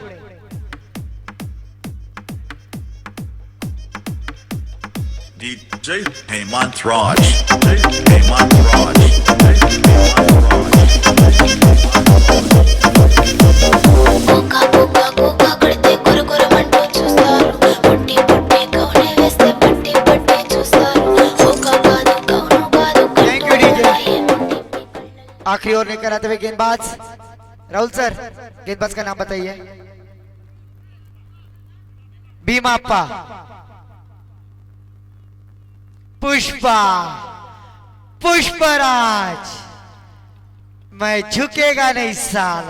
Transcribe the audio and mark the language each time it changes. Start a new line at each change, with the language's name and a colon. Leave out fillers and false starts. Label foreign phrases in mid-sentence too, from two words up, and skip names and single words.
English: DJ Hemant Raj. Hemant Raj.
Telugu: Boca boca boca కడితే కొరకొరమంటూ చూస్తారు పుట్టి పుట్టి కౌనే వేస్తే పట్టి పట్టి చూస్తారు ఒక కాదు కౌను కాదు
English: thank you DJ.
Hindi: आखिरी ओवर लेकर आते हुए गेंदबाज राहुल सर, गेंदबाज का नाम बताइए। भीमाप्पा। पुष्पा। पुष्पराज। मैं झुकेगा नहीं साला।